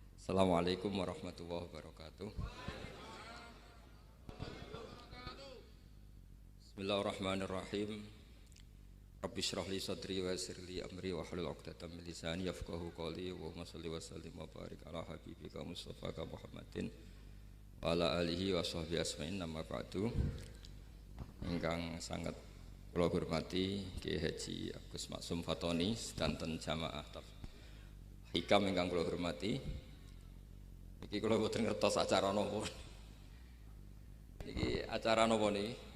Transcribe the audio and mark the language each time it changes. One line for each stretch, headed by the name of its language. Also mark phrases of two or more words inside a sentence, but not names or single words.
Arabic: السلام عليكم ورحمة الله وبركاته بسم الله الرحمن الرحيم. رب اشرح لي صدري ويسر لي أمري واحلل عقدة من لساني يفقهوا قولي وصل وسلم وبارك على حبيبك مصطفى محمد وعلى آله وصحبه أجمعين أما بعد.
Javanese: Ingkang sangat kula hormati Kiai Haji Agus Maksum Fatoni sedanten jamaah hikam ingkang kula hormati. Iki kula boten ngertos acara napa. Iki acara napa niki?